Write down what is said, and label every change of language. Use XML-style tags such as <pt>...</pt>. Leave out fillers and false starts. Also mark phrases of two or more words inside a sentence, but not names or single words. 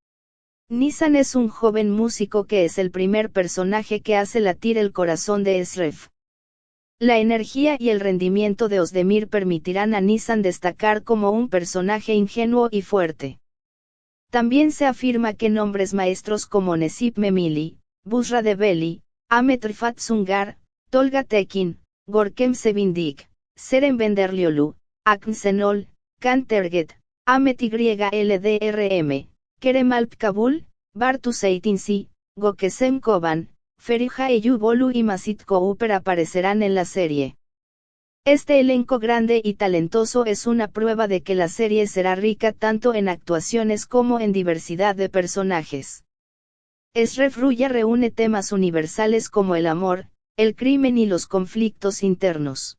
<es>Nisan es un joven músico que es el primer personaje que hace latir el corazón de Eşref. La energía y el rendimiento de Özdemir permitirán a Nisan destacar como un personaje ingenuo y fuerte. También se afirma que nombres maestros como Necip Memili, Busra Develi, Ahmet Rifat Sungar, Tolga Tekin, Görkem Sevindik, Seren Benderliolu, Akın Şenol, Can Terget, Ahmet YLDRM, Kerem Alpkabul, Bartu Seytinsi, Gökesem Koban, Feriha Eyüboğlu y Masit Cooper aparecerán en la serie. Este elenco grande y talentoso es una prueba de que la serie será rica tanto en actuaciones como en diversidad de personajes. Eşref Rüya reúne temas universales como el amor, el crimen y los conflictos internos.</es>